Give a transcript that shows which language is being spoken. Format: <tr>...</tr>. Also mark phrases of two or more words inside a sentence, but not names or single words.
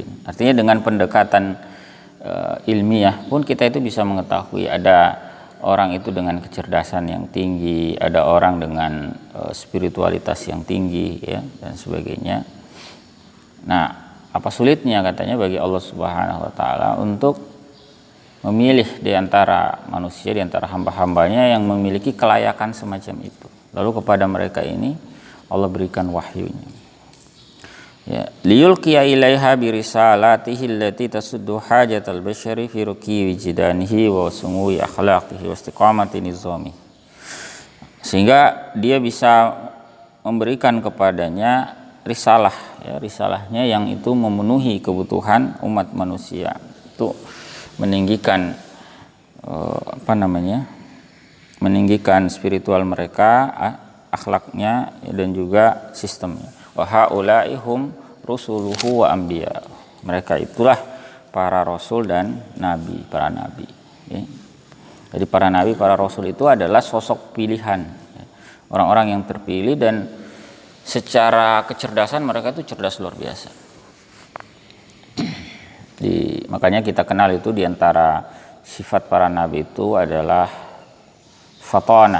<id>Artinya dengan pendekatan ilmiah pun kita itu bisa mengetahui ada orang itu dengan kecerdasan yang tinggi, ada orang dengan spiritualitas yang tinggi, ya, dan sebagainya. Nah, apa sulitnya katanya bagi Allah</id> <ar>سبحانه وتعالى</ar> <id>untuk memilih di antara manusia, di antara hamba-hambanya yang memiliki kelayakan semacam itu. Lalu kepada mereka ini Allah berikan wahyunya.</id> <ar>Ya, ليلقي إليها برسالته التي تسد حاجة البشر في رقي وجدانه وسمو أخلاقه واستقامة نظام.</ar> <id>Sehingga dia bisa memberikan kepadanya risalah, ya, risalahnya yang itu memenuhi kebutuhan umat manusia. Itu meninggikan meninggikan spiritual mereka, akhlaknya, dan juga sistemnya.</id> <ar>وهؤلاء هم رسله وأنبياء.</ar> <id>Mereka itulah para rasul dan nabi, para nabi, ya. Jadi para nabi, para rasul itu adalah sosok pilihan, ya, orang-orang yang terpilih, dan secara kecerdasan mereka itu cerdas luar biasa. Makanya kita kenal itu di antara sifat para nabi itu adalah fatanah.</id>